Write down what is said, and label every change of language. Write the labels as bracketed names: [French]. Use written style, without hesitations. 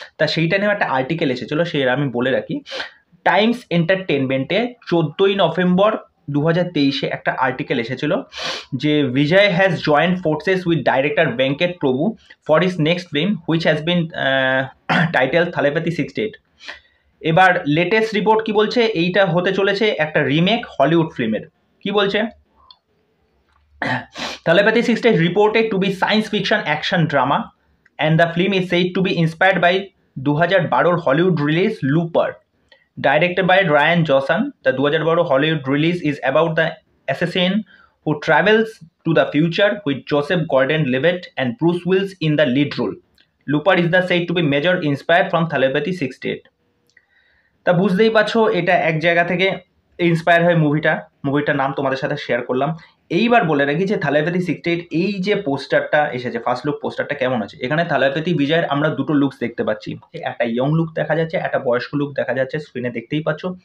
[Bangla] তা সেইটা নিয়ে একটা আর্টিকেল এসেছিলো, সে আমি বলে রাখি। টাইমস এন্টারটেনমেন্টে 14ই নভেম্বর 2023 একটা আর্টিকেল এসেছিল যে [English] Vijay has joined forces with director Venkat Prabhu for his next film which has been titled Thalapathy 68। [Bangla] এবার লেটেস্ট রিপোর্ট কি বলছে, এইটা হতে চলেছে একটা রিমেক হলিউড ফিল্মের। কি বলছে, [English] Telepathy 60 is reported to be science fiction action drama, and the film is said to be inspired by 2012 Hollywood release Looper, directed by Ryan Johnson. The 2012 Hollywood release is about the assassin who travels to the future with Joseph Gordon-Levitt and Bruce Willis in the lead role. Looper is the said to be major inspired from Telepathy 68. [Bangla] তা বুঝতেই পারছো এটা এক জায়গা থেকে inspire হয় মুভিটার নাম তোমাদের সাথে শেয়ার করলাম। এইবার বলে রাখি যে থালাইপাতি 68 এই যে পোস্টারটা এসেছে, ফার্স্ট লুক পোস্টারটা কেমন আছে। এখানে থালাইপাতি বিজয়ের আমরা দুটো লুকস দেখতে পাচ্ছি, একটা ইয়ং লুক দেখা যাচ্ছে, একটা বয়স্ক লুক দেখা যাচ্ছে, স্ক্রিনে দেখতেই পাচ্ছ।